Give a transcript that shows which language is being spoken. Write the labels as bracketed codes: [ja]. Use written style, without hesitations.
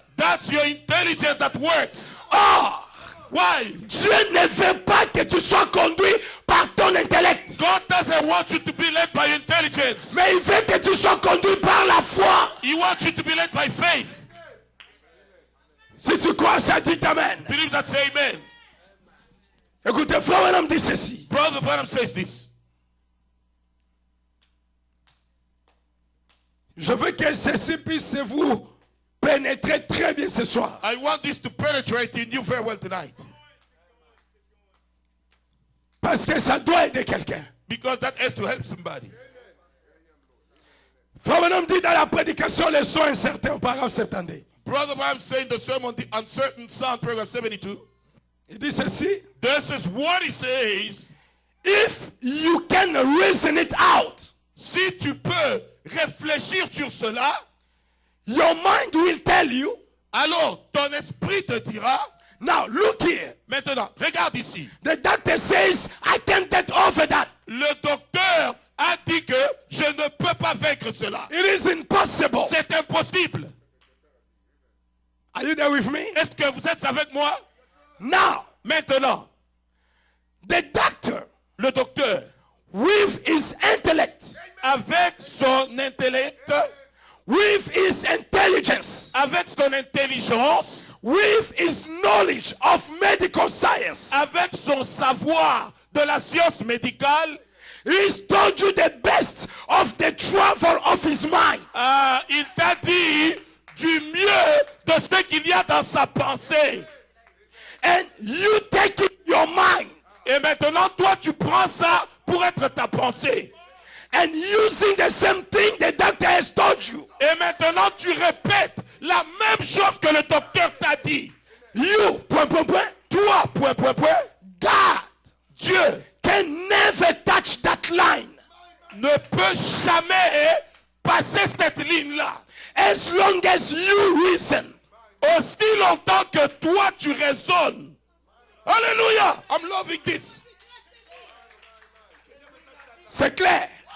[en] that's your intelligence that works. Or, Why? [fr] Dieu ne veut pas que tu sois conduit par ton intellect. [en] God doesn't want you to be led by intelligence. [fr] Mais il veut que tu sois conduit par la foi. [en] He wants you to be led by faith. [fr] Si tu crois ça, dis amen. [en] Believe that, say amen. [fr] Écoutez, frère Branham dit ceci. [en] Brother Branham says this. [fr] Je veux que ceci puisse vous pénétrer très bien ce soir. [en] I want this to penetrate in you very well tonight. [fr] Parce que ça doit aider quelqu'un. [en] Because that has to help somebody. [fr] Frère Branham dit dans la prédication, les sons incertains au paragraphe 72. [en] Brother Branham saying the sermon, the uncertain sound, paragraph 72. [fr] Il dit ceci. [en] This is what he says. If you can reason it out, [fr] Si tu peux réfléchir sur cela, [en] your mind will tell you. [fr] alors ton esprit te dira, [en] Now look here. [fr] maintenant, regarde ici. [en] The doctor says, I can't get over that. [fr] Le docteur a dit que je ne peux pas vaincre cela. [en] It is impossible. [fr] C'est impossible. [en] Are you there with me? [fr] Est-ce que vous êtes avec moi? [en] Now, [fr] Maintenant, [en] the doctor, [fr] le docteur, [en] with his intellect, [fr] avec son intellect, [en] with his intelligence, [fr] avec son intelligence, [en] with his knowledge of medical science, [fr] avec son savoir de la science médicale, [en] he's told you the best of the travel of his mind. [fr] il t'a dit du mieux de ce qu'il y a dans sa pensée. [en] And you take it your mind [fr] Et maintenant, toi, tu prends ça pour être ta pensée. [en] and using the same thing the doctor has told you. [fr] Et maintenant, tu répètes la même chose que le docteur t'a dit. [en] You, [fr] Toi, point, point, point, [en] God [fr] Dieu [en] can never touch that line [fr] ne peut jamais passer cette ligne-là. [en] as long as you reason. [fr] Aussi longtemps que toi, tu raisonnes. [en] Alléluia. I'm loving this. [fr] C'est clair.